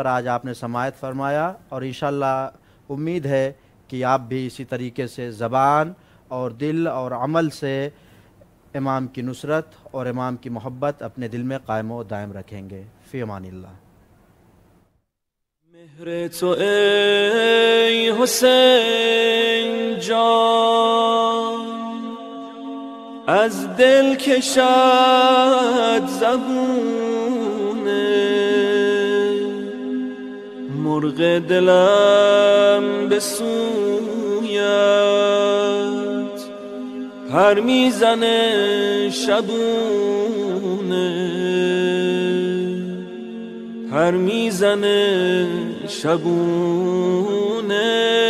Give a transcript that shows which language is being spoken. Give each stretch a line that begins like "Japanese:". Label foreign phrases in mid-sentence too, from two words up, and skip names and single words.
Urdu: آج آپ نے سماعت فرمایا اور انشاءاللہ امید ہے کہ آپ بھی اسی طریقے سے زبان اور دل اور عمل سے امام کی نصرت اور امام کی محبت اپنے دل میں قائم و دائم رکھیں گے.
Arabic: فی امان اللہ.
Persian: مہر تو ای حسین جان از دل کشد زبون، مرغ دلم به سویت پر میزنه شبونه، پر میزنه شبونه.